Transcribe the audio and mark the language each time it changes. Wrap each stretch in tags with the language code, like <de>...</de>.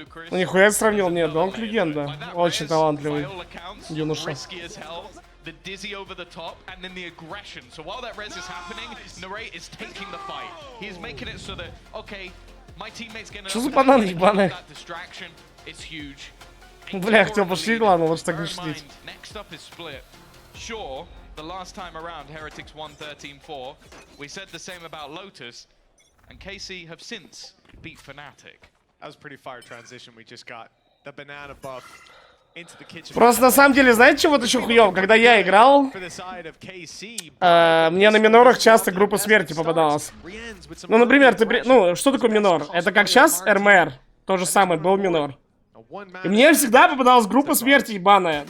<ru>Ну нихуя сравнил, нет, Донг легенда, очень талантливый юноша.</ru> <en>The dizzy over the top, and then the aggression. So while that res is happening, Narrate is taking the fight. He is making it so that, okay, my teammates get</en> <ru>Что за банан ебаный?</ru> <en>that distraction. It's huge.</en> <ru>Бля, хотел пошли, ладно, лучше так не шутить.</ru> <en>Next up is split. Sure, the last time around, Heretics won 13-4. We said the same about Lotus, and KC have since beat Fnatic. That was a pretty fire transition we just got. The banana buff.</en> <ru>Просто на самом деле, знаете, чего-то еще хуёво? Когда я играл, мне на минорах часто группа смерти попадалась. Ну, например, ну, что такое минор? Это как сейчас РМР. То же самое, был минор. И мне всегда попадалась группа смерти ебаная.</ru>